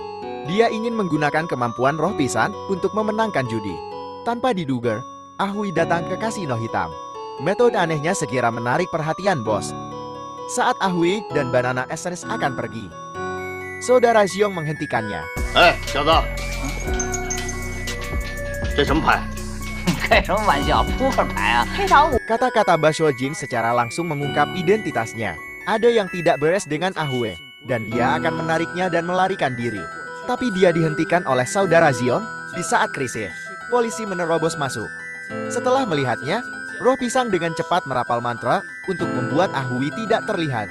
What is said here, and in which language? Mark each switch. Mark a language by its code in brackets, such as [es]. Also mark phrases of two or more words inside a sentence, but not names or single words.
[id] Dia ingin menggunakan kemampuan roh pisang untuk memenangkan judi. Tanpa diduga, Ahui datang ke kasino hitam. Metode anehnya sekira menarik perhatian bos. Saat Ahui dan Banana Essence akan pergi, Saudara Xiong menghentikannya. [zh] 小子，这什么牌？开什么玩笑，扑克牌啊！黑桃五 [id] Kata-kata Basho Jing secara langsung mengungkap identitasnya. Ada yang tidak beres dengan Ahue, dan dia akan menariknya dan melarikan diri. Tapi dia dihentikan oleh Saudara Xiong di saat krisis. Polisi menerobos masuk. Setelah melihatnya, roh pisang dengan cepat merapal mantra untuk membuat Ahui tidak terlihat.